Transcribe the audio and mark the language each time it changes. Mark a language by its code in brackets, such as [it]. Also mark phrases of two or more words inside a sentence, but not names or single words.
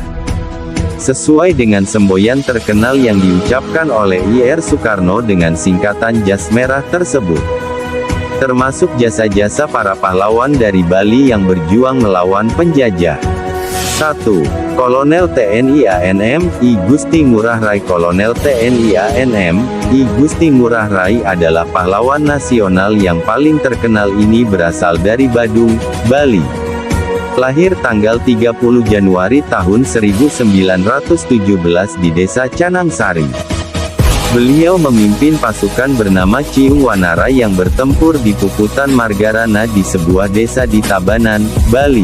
[id] Sesuai dengan semboyan terkenal yang diucapkan oleh Ir Soekarno dengan singkatan Jas Merah tersebut, termasuk jasa-jasa para pahlawan dari Bali yang berjuang melawan penjajah. 1. Kolonel TNI ANM, I Gusti Ngurah Rai. Kolonel TNI ANM, I Gusti Ngurah Rai adalah pahlawan nasional yang paling terkenal. Ini berasal dari Badung, Bali. Lahir tanggal 30 Januari tahun 1917 di desa Canangsari. Beliau memimpin pasukan bernama Ciung Wanara yang bertempur di Puputan Margarana di sebuah desa di Tabanan, Bali.